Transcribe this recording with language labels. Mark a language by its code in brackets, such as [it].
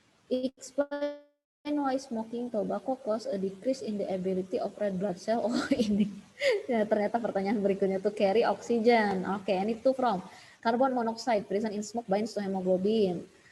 [en] Explain why smoking tobacco cause a decrease in the ability of red blood cell. [id] Oh ini ya, ternyata pertanyaan berikutnya tuh [en] carry oxygen. Oke, and itu from carbon monoxide present in smoke binds to hemoglobin.